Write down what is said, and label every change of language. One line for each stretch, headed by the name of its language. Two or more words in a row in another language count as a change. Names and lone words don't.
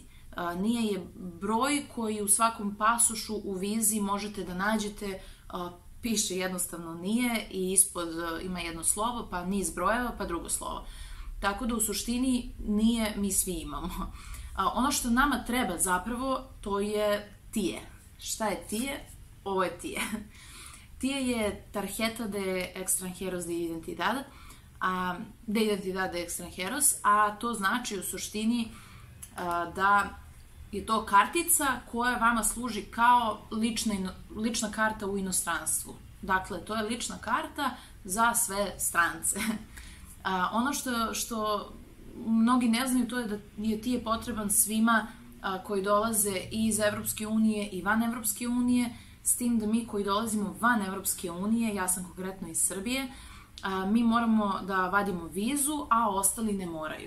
Serbian: Nije je broj koji u svakom pasošu u vizi možete da nađete, piše jednostavno nije i ispod ima jedno slovo, pa niz brojeva, pa drugo slovo. Tako da u suštini nije mi svi imamo. Ono što nama treba zapravo, to je tije. Šta je tije? Ovo je tije. Tije je
Spanish: tarjeta de extranjeros de identidad, de identidad de extranjeros,
Serbian: a to znači u suštini da je to kartica koja vama služi kao lična karta u inostranstvu. Dakle, to je lična karta za sve strance. Ono što mnogi ne znaju, to je da je tije potreban svima koji dolaze i iz Evropske unije i van Evropske unije, s tim da mi koji dolazimo van Evropske unije, ja sam konkretno iz Srbije, mi moramo da vadimo vizu, a ostali ne moraju.